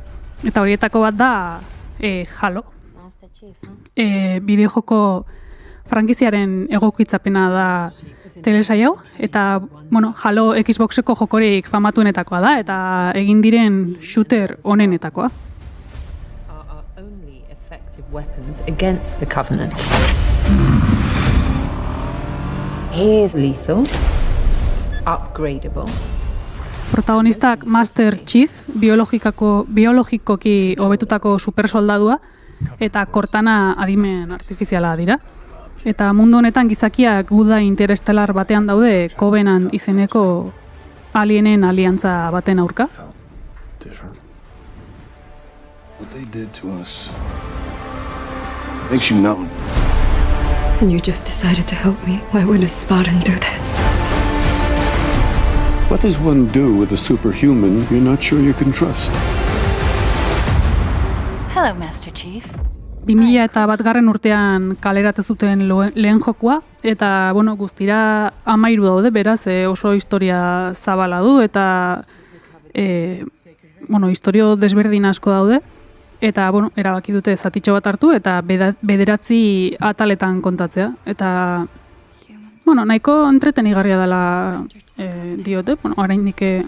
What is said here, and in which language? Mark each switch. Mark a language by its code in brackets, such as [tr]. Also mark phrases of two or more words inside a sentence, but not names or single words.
[eu] Eta horietako bat da Halo. Bideojoko frankiziaren egokitzapena da telesail hau, eta, bueno, Halo Xboxeko jokorik famatuenetakoa da, eta egin diren shooter onenetakoa. [en] Weapons against the Covenant. He is lethal, upgradable. [eu] Protagonistak Master Chief, biologikoki hobetutako supersoldadua, eta Cortana adimen artifiziala dira. Eta mundu honetan gizakiak guda interestelar batean daude Covenant izeneko alienen aliantza baten aurka. [en] What they did to us makes you numb. And you just decided to help me. Why would a Spartan do that? What does one do with a superhuman you're not sure you can trust? Hello, Master Chief. [eu] 2001 urtean kaleratu zuten lehen jokua, eta bueno, guztira 13 daude, beraz oso historia zabala du, eta bueno, historio desberdin asko daude, eta bueno, erabaki dute zatitxo bat hartu, eta 9 ataletan kontatzea, eta bueno, nahiko entretenigarria dela diote, bueno, oraindik